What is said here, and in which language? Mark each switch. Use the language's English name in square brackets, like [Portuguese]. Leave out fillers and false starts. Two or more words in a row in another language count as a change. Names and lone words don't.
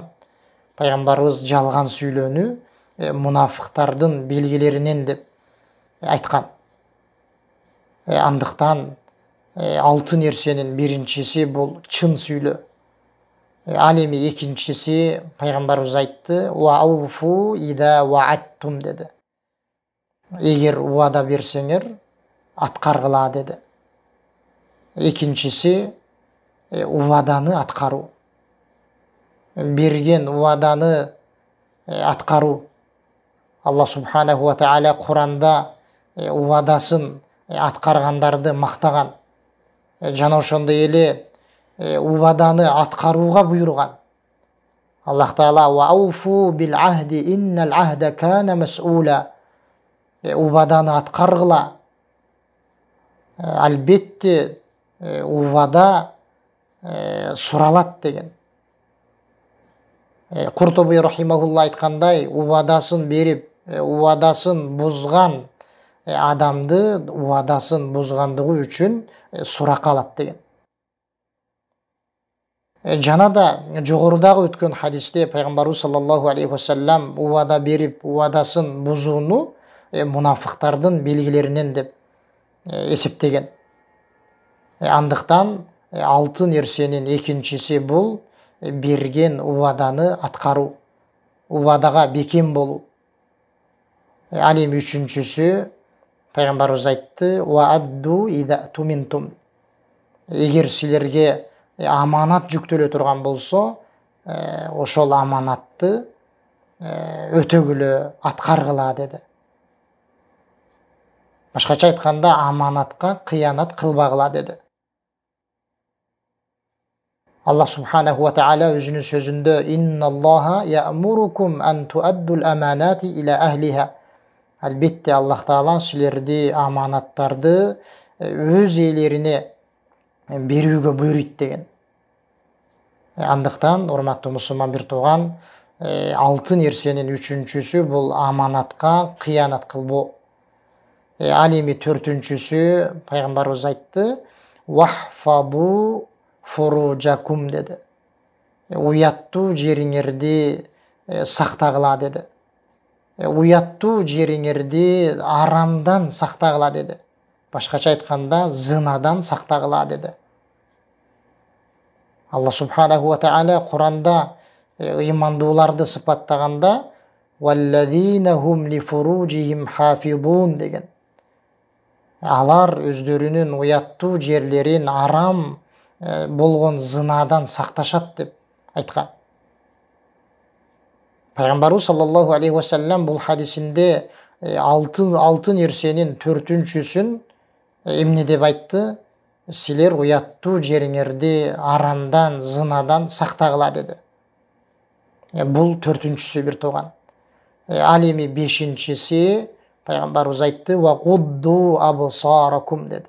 [Kyrgyz] Пайгамбарыбыз жалган сүйлөөнү мунафыктардын белгилеринен деп айткан. Андыктан алтын нерсенин биринчиси бул чын сүйлөө. Ал эми экинчиси пайгамбарыбыз айтты: [Arabic] "وأوفوا إذا وعدتم" dedi. [Kyrgyz] Егер уада берсеңер, аткаргыла dedi. Экинчиси уаданы аткаруу. Берген уаданы аткаруу. [Arabic] الله سبحانه وتعالى [Kyrgyz] Куранда уадасын аткаргандарды мактаган. Жана ошондой эле уаданы аткарууга буйруган. [Arabic] الله تعالى وأوفوا بالعهد إن العهد كان مسؤولا. [Kyrgyz] Уаданы аткаргыла. Албетте уада суралат деген. Куртуби рахимахулла айткандай, уадасын берип, уадасын бузган адамды уадасын бузгандыгы үчүн суракка алат деген. Жана да жогорудагы өткөн хадисте пайгамбарыбыз [Arabic] صلى الله عليه وسلم [Kyrgyz] уада берип, уадасын бузууну мунафыктардын белгилеринен деп эсептеген. Андыктан алтын нерсенин экинчиси бул берген уаданы аткаруу, уадага бекем болуу. Ал эми үчүнчүсү пайгамбарыбыз айтты: [Arabic] "وأدوا إذا ائتمنتم". [Kyrgyz] Эгер силерге аманат жүктөлө турган болсо, ошол аманатты өтөгүлө, аткаргыла dedi. Башкача айтканда, аманатка кыянат кылбагыла dedi. [Arabic] الله سبحانه وتعالى [Kyrgyz] өзүнүн сөзүндө: [Arabic] "إن الله يأمركم أن تؤدوا الأمانات إلى أهلها". [Kyrgyz] Албетте Аллах Таала силерди аманаттарды өз ээлерине берүүгө буйруйт деген. Андыктан, урматтуу мусулман бир тууган, алтын нерсенин үчүнчүсү бул аманатка кыянат кылбоо. Ал эми төртүнчүсү пайгамбарыбыз айтты: [Arabic] "واحفظوا فروجكم" [Kyrgyz] dedi. Уяттуу жериңерди сактагыла dedi. Уяттуу жериңерди арамдан сактагыла dedi. Башкача айтканда, зынадан сактагыла dedi. [Arabic] الله سبحانه وتعالى [Kyrgyz] Куранда ыймандууларды сыпаттаганда: [Arabic] "والذين هم لفروجهم حافظون" [Kyrgyz] деген. Алар өздөрүнүн уяттуу жерлерин арам болгон зынадан сакташат деп айткан. Пайгамбарыбыз [Arabic] صلى الله عليه وسلم [Kyrgyz] бул хадисинде алтын нерсенин төртүнчүсүн эмне деп айтты? Силер уяттуу жериңерди арамдан, зынадан сактагыла dedi. Бул төртүнчүсү бир тууган. Ал эми бешинчиси пайгамбарыбыз айтты: [Arabic] "وغضوا أبصاركم" [Kyrgyz] dedi.